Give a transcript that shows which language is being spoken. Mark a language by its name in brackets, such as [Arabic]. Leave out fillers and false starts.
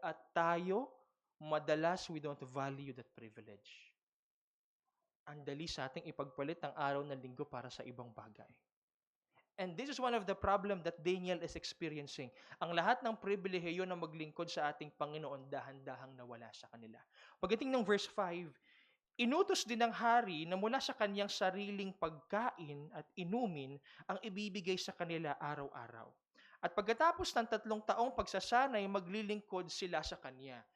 [Filipino] At tayo, madalas [English] we don't value that privilege. [Filipino] Ang dali sa ating ipagpalit ang araw ng linggo para sa ibang bagay. [English] And this is one of the problem that Daniel is experiencing. [Filipino] Ang lahat ng pribilehiyo na maglingkod sa ating Panginoon, dahan-dahang nawala sa kanila. Pagdating ng verse 5, inutos din ng hari na mula sa kanyang sariling pagkain at inumin ang ibibigay sa kanila araw-araw. At pagkatapos ng 3 taong pagsasanay, maglilingkod sila sa kanya.